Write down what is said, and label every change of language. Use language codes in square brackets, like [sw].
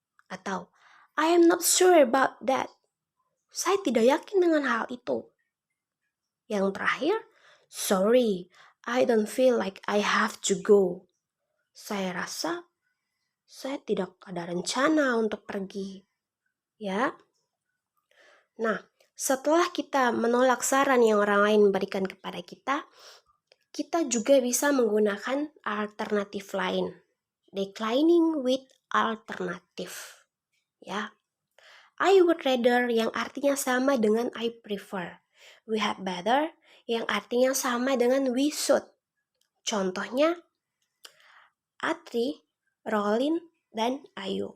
[id] Atau, [en] I am not sure about that. [id] Saya tidak yakin dengan hal itu. Yang terakhir, [en] sorry, I don't feel like I have to go. [id] Saya rasa saya tidak ada rencana untuk pergi. Ya. Nah, setelah kita menolak saran yang orang lain berikan kepada kita, kita juga bisa menggunakan alternatif lain. [en] Declining with alternative. [id] Ya. [en] I would rather [id] yang artinya sama dengan [en] I prefer. We had better [id] yang artinya sama dengan [en] we should. [id] Contohnya Atri, Rolin, dan Ayu.